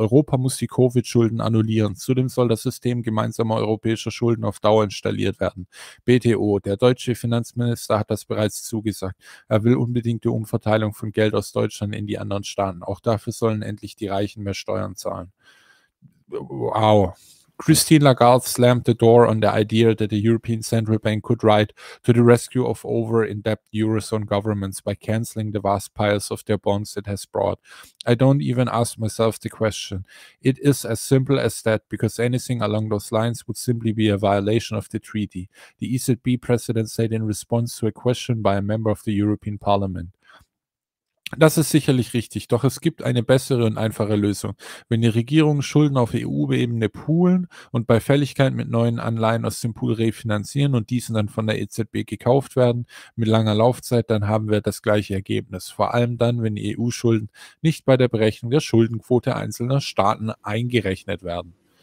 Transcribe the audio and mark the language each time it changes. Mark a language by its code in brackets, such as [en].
[de] Europa muss die Covid-Schulden annullieren. Zudem soll das System gemeinsamer europäischer Schulden auf Dauer installiert werden. BTO, der deutsche Finanzminister, hat das bereits zugesagt. Er will unbedingt die Umverteilung von Geld aus Deutschland in die anderen Staaten. Auch dafür sollen endlich die Reichen mehr Steuern zahlen. Wow. [en] Christine Lagarde slammed the door on the idea that the European Central Bank could ride to the rescue of over-indebted Eurozone governments by cancelling the vast piles of their bonds it has brought. I don't even ask myself the question. It is as simple as that, because anything along those lines would simply be a violation of the treaty, the EZB president said in response to a question by a member of the European Parliament. [de] Das ist sicherlich richtig, doch es gibt eine bessere und einfache Lösung. Wenn die Regierungen Schulden auf EU-Ebene poolen und bei Fälligkeit mit neuen Anleihen aus dem Pool refinanzieren und diese dann von der EZB gekauft werden mit langer Laufzeit, dann haben wir das gleiche Ergebnis. Vor allem dann, wenn die EU-Schulden nicht bei der Berechnung der Schuldenquote einzelner Staaten eingerechnet werden.